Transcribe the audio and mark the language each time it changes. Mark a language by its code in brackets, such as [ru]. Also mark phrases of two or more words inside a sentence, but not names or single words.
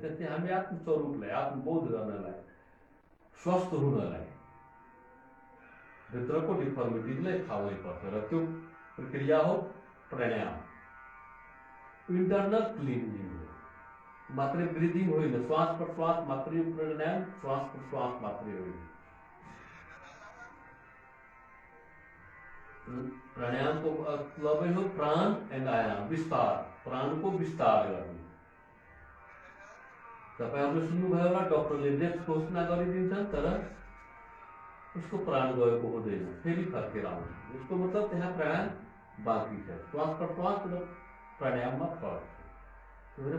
[ne] त्यस्तै हामी आत्मस्वरूपलाई आत्मबोध गर्नलाई, स्वस्थ हुनलाई भित्रको डिफर्मिटिजलाई फाल्नै पर्छ र त्यो प्रक्रिया हो प्राणायाम। [en] internal cleaning [ne] हो, मात्रै ब्रिदिङ होइन, श्वास प्रश्वास मात्रै प्राणायाम, श्वास प्रश्वास मात्रै होइन। प्राणायाम को मतलब हो प्राण एंड आयाम, विस्तार, प्राण को विस्तार गर्ने। तपाईहरुले सुन्नुभयो होला, डक्टरले डेथ घोषणा गरिदिन्छन् तर उसको प्राण गएको हुँदैन, फेरि फर्केर आउँछ। यसको मतलब त्यहाँ प्राण बाँकी छ। श्वास प्रश्वास र प्राणायाममा फरक छ।